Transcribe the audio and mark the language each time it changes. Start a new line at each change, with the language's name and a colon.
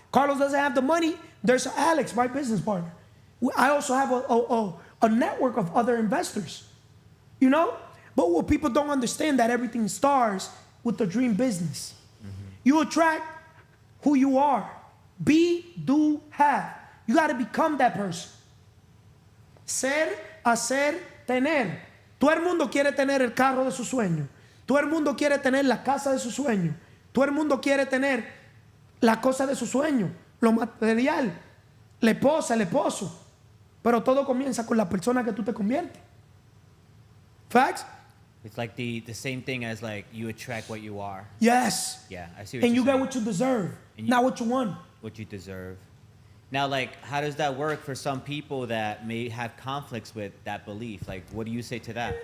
English: Carlos doesn't have the money. There's Alex, my business partner. I also have a network of other investors. You know? But what people don't understand, that everything starts with the dream business. Mm-hmm. You attract who you are. Be, do, have. You got to become that person.
Spanish: Ser, hacer, tener. Todo el mundo quiere tener el carro de su sueño. Todo el mundo quiere tener la casa de su sueño. Todo el mundo quiere tener la cosa de su sueño, lo material, la esposa, el esposo. Pero todo comienza con la persona que tú te conviertes.
English: Facts? It's like the same thing as like you attract what you are. Yes. Yeah, I see what And you're you get saying. what you deserve, And not what you want. What you deserve. Now, like, how does that work for some people that may have conflicts with that belief? Like, what do you say to that?